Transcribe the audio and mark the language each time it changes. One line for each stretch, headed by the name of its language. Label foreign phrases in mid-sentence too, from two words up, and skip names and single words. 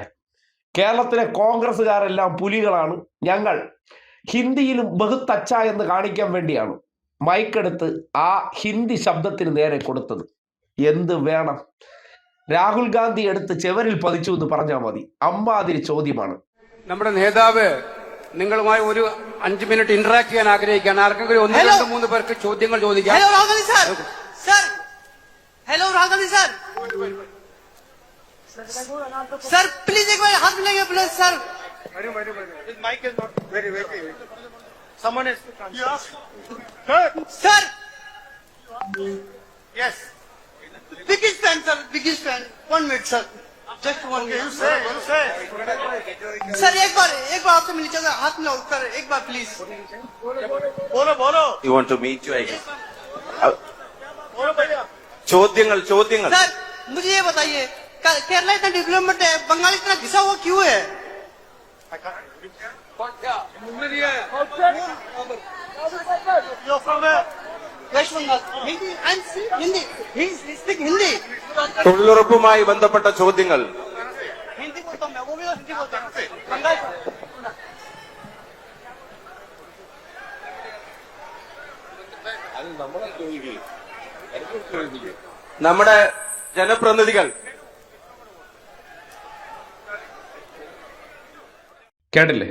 Malayalam: കേരളത്തിലെ കോൺഗ്രസ്സുകാരെല്ലാം പുലികളാണ്. ഞങ്ങൾ ഹിന്ദിയിലും
Hindi: बहुत अच्छा
Malayalam: എന്ന് കാണിക്കാൻ വേണ്ടിയാണ് മൈക്കെടുത്ത് ആ ഹിന്ദി ശബ്ദത്തിന് നേരെ കൊടുത്തത്. എന്ത് വേണം? രാഹുൽ ഗാന്ധി എടുത്ത് ചെവരിൽ പതിച്ചു എന്ന് പറഞ്ഞാൽ മതി. അമ്മാതിരി ചോദ്യമാണ്. നമ്മുടെ നേതാവ് നിങ്ങളുമായി ഒരു 5 മിനിറ്റ് ഇന്ററാക്ട് ചെയ്യാൻ ആഗ്രഹിക്കുകയാണ്. ആർക്കെങ്കിലും 1, 2, 3 പേർക്ക് ചോദ്യങ്ങൾ ചോദിക്കാം.
English: Hello Rahul Gandhi sir. Sir hello Rahul Gandhi sir.
Hindi: सर प्लीज एक बार हाथ मिलाइए प्लीज सर.
English: His mic is not very. Someone is
Hindi: सर.
English: Yes. biggest fan sir, biggest fan. 1 minute sir, just 1 minute. You say.
Hindi: सर एक बार आपसे मिलना चाहता हाथ मिलाओ सर, एक बार प्लीज. बोलो.
English: You want to meet you, I guess.
Hindi: बोलो भैया.
Malayalam: ചോദ്യങ്ങൾ
Hindi: सर मुझे ये बताइए, केरला इतना डेवलपमेंट है, बंगाल इतना घिसा हुआ क्यों है?
English: You're from where? West Bengal. Hindi speak Hindi.
Malayalam: തൊഴിലുറപ്പുമായി ബന്ധപ്പെട്ട ചോദ്യങ്ങൾ.
Hindi: हिंदी बोलता हूँ मैं, वो भी हिंदी बोलता है. बंगाल
Malayalam: നമ്മുടെ ജനപ്രതിനിധികൾ കേട്ടില്ലേ?